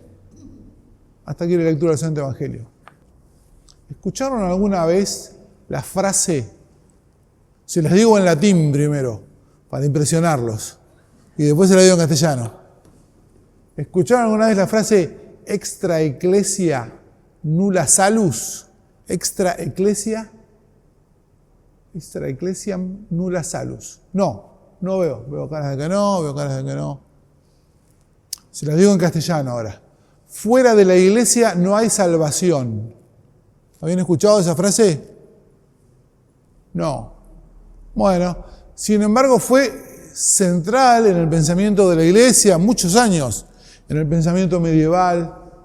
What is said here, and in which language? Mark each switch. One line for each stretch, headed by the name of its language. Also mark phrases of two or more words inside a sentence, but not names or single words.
Spanish: Hasta aquí la lectura del Santo Evangelio. ¿Escucharon alguna vez la frase? Se las digo en latín primero, para impresionarlos, y después se la digo en castellano. ¿Escucharon alguna vez la frase
Latin: extra ecclesia nulla salus? Extra ecclesia nulla salus.
Spanish: No veo. Veo caras de que no. Se las digo en castellano ahora. Fuera de la iglesia no hay salvación. ¿Habían escuchado esa frase? No. Bueno, sin embargo fue central en el pensamiento de la iglesia muchos años, en el pensamiento medieval.